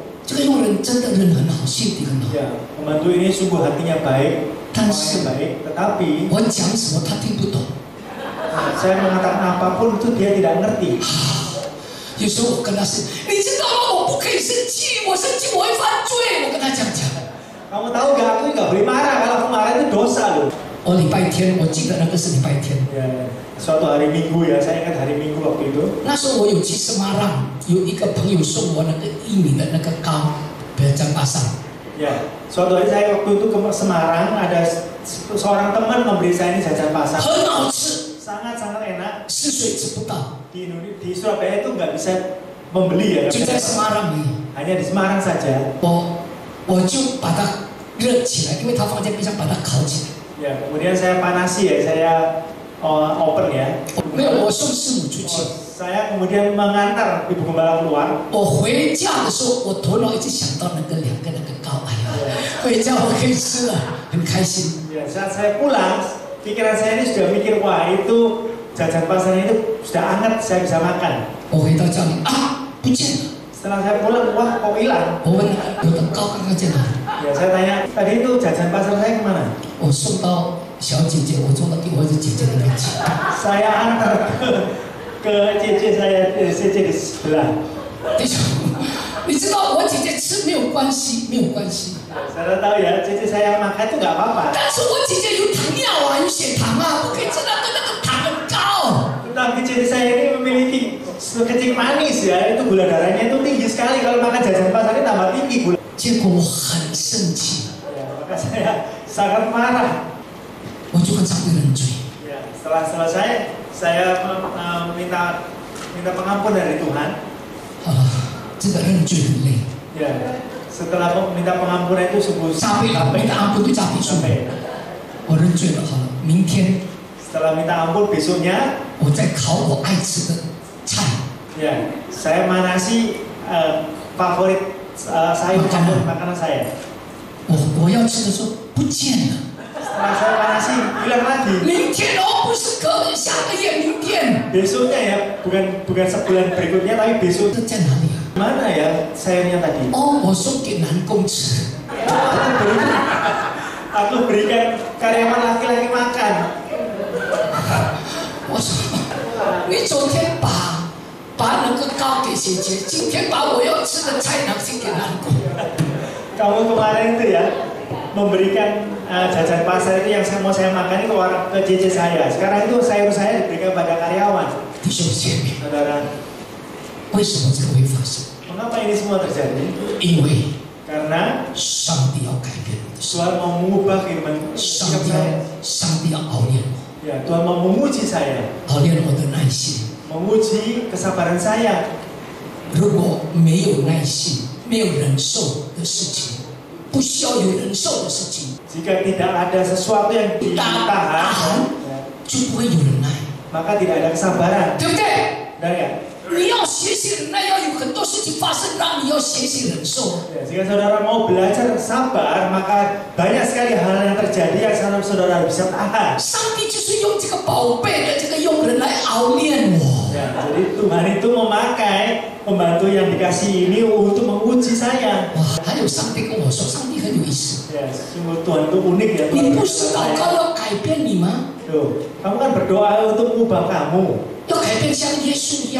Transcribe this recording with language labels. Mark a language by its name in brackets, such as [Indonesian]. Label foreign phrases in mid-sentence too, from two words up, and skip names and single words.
[Chinese] 这个佣人真的人很好，心地很好。 [Indonesian] Ya, pembantu ini sungguh hatinya baik, [Chinese] 但 [Indonesian] orangnya [Chinese] 是 [Indonesian] baik, tetapi [Chinese] 我讲什么他听不懂。 [Indonesian] saya mengatakan apapun itu dia tidak ngerti. [Chinese] 有时候我跟他说：“你知道吗？我不可以生气，我生气我会犯罪。” 我跟他这样讲。 [Indonesian] Kamu tahu gak, aku nggak boleh marah, kalau aku marah itu dosa loh. [Chinese] 我礼拜天，我记得那个是礼拜天。 [Indonesian] Ya, suatu hari Minggu ya, saya ingat hari Minggu waktu itu. [Chinese] 那时候我有去Semarang，有一个朋友送我那个1米的那个糕，别在巴上。 [Indonesian] Ya, suatu hari saya waktu itu ke Semarang, ada seorang teman memberi saya ini jajan pasar. [Chinese] 很好吃， [Indonesian] Sangat-sangat enak. [Chinese] 是水吃不到， [Indonesian] Di Surabaya itu nggak bisa membeli ya. [Chinese] 就在 Semarang 里。 [Indonesian] Hanya di Semarang saja. [Chinese] 我就把它热起来，因为它放在冰箱，把它烤起来。 [Indonesian] Ya, kemudian saya panasi ya, saya open ya. [Chinese] 没有，我送师母出去。 [Indonesian] Saya kemudian mengantar ibu gembala keluar. [Chinese] 我回家的时候，我头脑一直想到那个2个那个糕，哎呀，回家我可以吃了，很开心。 [Indonesian] Ya, saat saya pulang, pikiran saya ini sudah mikir, wah itu jajan pasar itu sudah hangat, saya bisa makan. [Chinese] 我回到家里啊，不见了。 [Indonesian] Setelah saya pulang, wah kok hilang? [Chinese] 我问我的糕刚刚在哪里？ [Indonesian] Ya, saya tanya, tadi itu jajan pasar saya kemana? [Chinese] 我送到小姐姐，我送到给我的姐姐那边去。 [Indonesian] Saya antar ke cece saya, cece di sebelah. [Chinese] 弟兄，你知道我姐姐吃没有关系，没有关系。 [Indonesian] Saudara tahu ya, cece saya makan itu nggak apa-apa. [Chinese] 但是我姐姐有糖尿啊，有血糖啊，不可以吃那个糖很高。 [Indonesian] Tetapi cece saya ini memiliki kencing manis ya, itu gula darahnya itu tinggi sekali. Kalau makan jajan pasar ini tambah tinggi gula. [Chinese] 结果我很生气， [Indonesian] Ya, maka saya sangat marah. [Chinese] 我就跟上帝认罪。 [Indonesian] Ya, setelah selesai, saya minta pengampun dari Tuhan. [Chinese] 啊，这个认罪很累。 [Indonesian] Ya, setelah minta pengampunan itu sungguh [Chinese] 加倍了，没得阿不对加倍数。 [Indonesian] capek. [Chinese] 我认罪了，好了，明天 [Indonesian] Setelah minta ampun besoknya, [Chinese] 我再烤我爱吃的菜。 [Indonesian] ya, saya manasi favorit sayur campur makanan saya. [Chinese] 我要吃的时候不见了。 [Indonesian] Setelah saya manasi hilang lagi. [Chinese] 明天哦，不是下个月，明天。 [Indonesian] Besoknya ya, bukan sebulan berikutnya, tapi besok. [Chinese] 这在哪里啊？ [Indonesian] Mana ya sayurnya tadi? [Chinese] 哦，我送给男工吃。 [Indonesian] Aku berikan karyawan laki-laki makan. [Chinese] 我说，你昨天把那个糕给姐姐，今天把我要吃的菜拿去给男工。 [Indonesian] Kamu kemarin itu ya memberikan jajan pasar itu yang mau saya makan itu ke cece saya. Sekarang itu sayur saya diberikan pada karyawan. [Chinese] 弟兄姐妹， [Indonesian] Saudara, [Chinese] 为什么这个会发生？ [Indonesian] mengapa ini semua terjadi? [Chinese] 因为 [Indonesian] Karena [Chinese] 上帝要改变我的心， [Indonesian] Tuhan mau mengubah kehidupan [Chinese] 上 [Indonesian] hidup [Chinese] 帝 [Indonesian] saya. [Chinese] 要熬炼我， [Indonesian] Ya, Tuhan mau menguji saya, [Chinese] 熬炼我的耐心。 [Indonesian] menguji kesabaran saya. [Chinese] 如果没有耐心，没有忍受的事情，不需要有忍受的事情， [Indonesian] Jika tidak ada sesuatu yang ditahan, [Chinese] 就不会有忍耐， [Indonesian] maka tidak ada kesabaran. [Chinese] 对不对？ [Indonesian] Dan ya, [Chinese] 你要学习忍耐，要有很多事情发生，让你要学习忍受。 [Indonesian] jika saudara mau belajar sabar, maka banyak sekali hal yang terjadi yang saudara bisa tahan. [Chinese] 上帝就是用这个宝贝的这个佣人来熬炼我。 [Indonesian] Ya, Jadi Tuhan itu memakai pembantu yang dikasih ini untuk menguji saya. [Chinese] 哇，还有上帝跟我说，上帝很有意思。 [Indonesian] Ya, sungguh Tuhan itu unik ya. [Chinese] 你不是祷告要改变你吗？ [Indonesian] Tuh, kamu kan berdoa untuk mengubah kamu. [Chinese] 要改变像耶稣一样